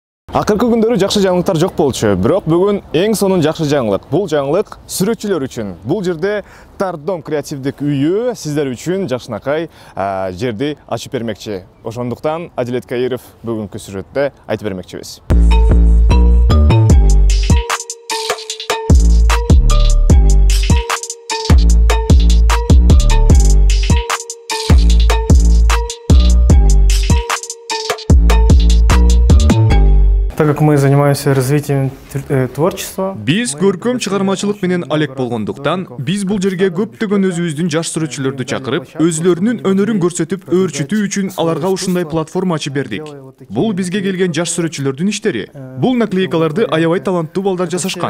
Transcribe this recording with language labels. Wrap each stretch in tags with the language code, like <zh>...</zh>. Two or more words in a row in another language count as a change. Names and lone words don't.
<ky>Акыркы күндөрү жакшы жаңылыктар жок болчу, бирок бүгүн эң сонун жакшы жаңылык. Бул жаңылык сүрөтчүлөр үчүн. Бул жерде Тардом креативдик үйү сиздер үчүн жакшынакай жерди ачып бермекчи. Ошондуктан Адилет Каиров бүгүнкү сүрөттө айтып бермекчибиз.</ky> <ru>Так как мы занимаемся развитием творчества,</ru> <ky>Биз көркөм чыгармачылык менен алек болгондуктан, биз бул жерге көптөгөн өзүбүздүн жаш сүрөтчүлөрдү чакырып, өзүлөрүнүн өнөрүн көрсөтүп, өөрчүтүү үчүн аларга ушундай платформа ачып бердик. Бул бизге келген жаш сүрөтчүлөрдүн иштери. Бул наклейкаларды аябай таланттуу балдар жасашкан.</ky>